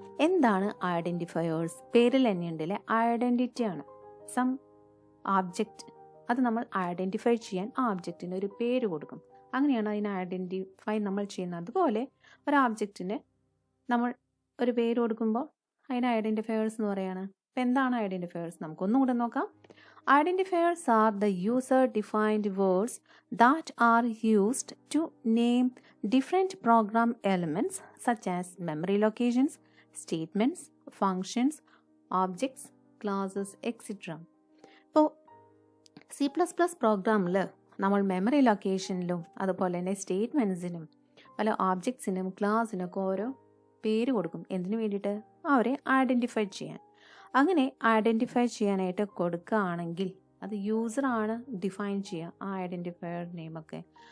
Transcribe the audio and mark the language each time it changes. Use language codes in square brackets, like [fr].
[ml] എന്താണ് ഐഡൻറ്റിഫയേഴ്സ്? പേരിൽ തന്നെയുണ്ടല്ലേ, ഐഡൻറ്റിറ്റി ആണ്. [en] some object, [ml] അത് നമ്മൾ ഐഡൻറ്റിഫൈ ചെയ്യാൻ ആ ആബ്ജക്റ്റിന് ഒരു പേര് കൊടുക്കും. അങ്ങനെയാണ് അതിനെ ഐഡൻറ്റിഫൈ നമ്മൾ ചെയ്യുന്നത്. അതുപോലെ ഒരു ആബ്ജക്റ്റിന് നമ്മൾ ഒരു പേര് കൊടുക്കുമ്പോൾ അതിന് ഐഡൻറ്റിഫയേഴ്സ് എന്ന് പറയുകയാണ്. അപ്പം എന്താണ് ഐഡൻറ്റിഫയേഴ്സ്? നമുക്കൊന്നും കൂടെ നോക്കാം. [en] Identifiers are the user-defined words that are used to name different program elements such as memory locations, statements, functions, objects, classes, etc. [ml] ഇപ്പോൾ C++ പ്രോഗ്രാമിൽ നമ്മൾ മെമ്മറി ലൊക്കേഷനിലും അതുപോലെ തന്നെ സ്റ്റേറ്റ്മെൻറ്റ്സിനും പല ഓബ്ജക്ട്സിനും ക്ലാസ്സിനൊക്കെ ഓരോ പേര് കൊടുക്കും. എന്തിനു വേണ്ടിയിട്ട്? അവരെ ഐഡൻറ്റിഫൈ ചെയ്യാൻ. അങ്ങനെ ഐഡൻറ്റിഫൈ ചെയ്യാനായിട്ട് കൊടുക്കുകയാണെങ്കിൽ അത് യൂസറാണ് ഡിഫൈൻ ചെയ്യുക ആ ഐഡൻറ്റിഫയർ നെയിമൊക്കെ.